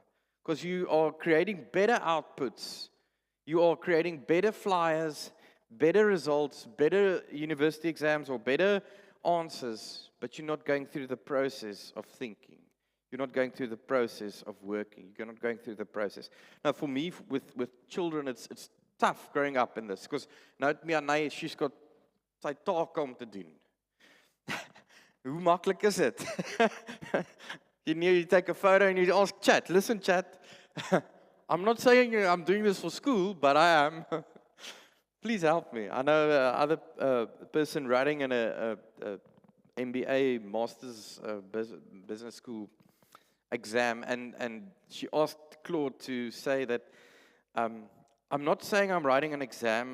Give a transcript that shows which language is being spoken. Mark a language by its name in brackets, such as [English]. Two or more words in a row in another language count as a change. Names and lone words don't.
[English] Because you are creating better outputs. You are creating better flyers, better results, better university exams, or better answers, but you're not going through the process of thinking. You're not going through the process of working. You're not going through the process. Now, for me, with children, it's tough growing up in this, because [Afrikaans] nou het Mianay, [English] she's got [Afrikaans] sy take om te doen. Hoe maklik is dit? [English] You take a photo and you ask chat, listen chat, I'm not saying I'm doing this for school, but I am. Please help me. I know other person writing in a MBA, Master's Business School exam, and she asked Claude to say that I'm not saying I'm writing an exam.